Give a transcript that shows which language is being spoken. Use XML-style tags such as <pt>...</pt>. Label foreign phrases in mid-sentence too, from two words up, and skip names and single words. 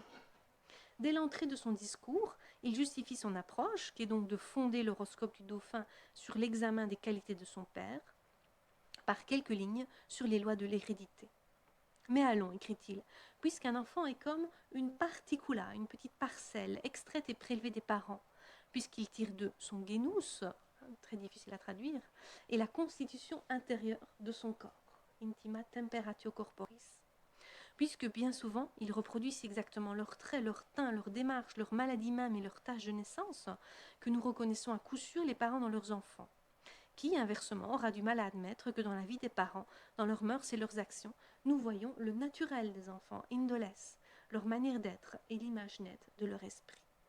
<fr>Dès l'entrée de son discours, il justifie son approche, qui est donc de fonder l'horoscope du dauphin sur l'examen des qualités de son père, par quelques lignes sur les lois de l'hérédité. Mais allons, écrit-il, puisqu'un enfant est comme une particula, une petite parcelle, extraite et prélevée des parents, puisqu'il tire d'eux son genus, très difficile à traduire, et la constitution intérieure de son corps,</fr> <la>intima temperatio corporis.</la> <fr>Puisque bien souvent, ils reproduisent exactement leurs traits, leur teint, leur démarche, leur maladie même et leur tâche de naissance, que nous reconnaissons à coup sûr les parents dans leurs enfants, qui, inversement, aura du mal à admettre que dans la vie des parents, dans leurs mœurs et leurs actions, nous voyons le naturel des enfants, indoles, leur manière d'être et l'image nette de leur esprit.</fr>